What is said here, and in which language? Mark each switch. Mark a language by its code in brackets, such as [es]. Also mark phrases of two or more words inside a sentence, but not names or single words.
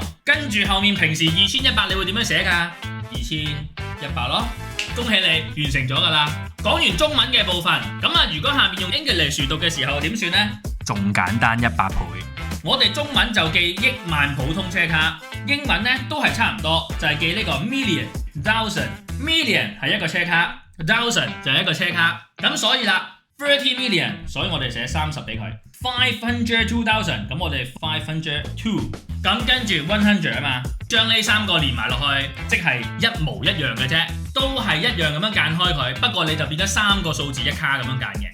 [yue] 跟住後面平時2100，你會點樣寫㗎？2100咯。恭喜你完成咗㗎啦。講完中文嘅部分，咁啊，如果下面用 English 讀嘅時候點算呢？仲簡單100倍。我哋中文就記億萬普通車卡，英文呢都係差唔多，就係記呢個 [en] million、thousand。 [yue] million 係一個車卡 ，thousand 就係一個車卡。咁所以啦，30 million， 所以我哋寫30俾佢。502,000，咁我哋502。咁跟住100啊嘛，將呢3個連埋落去，即係一模一樣嘅啫，都係一樣咁樣間開佢，不過你就變咗3個數字一卡咁樣間嘅。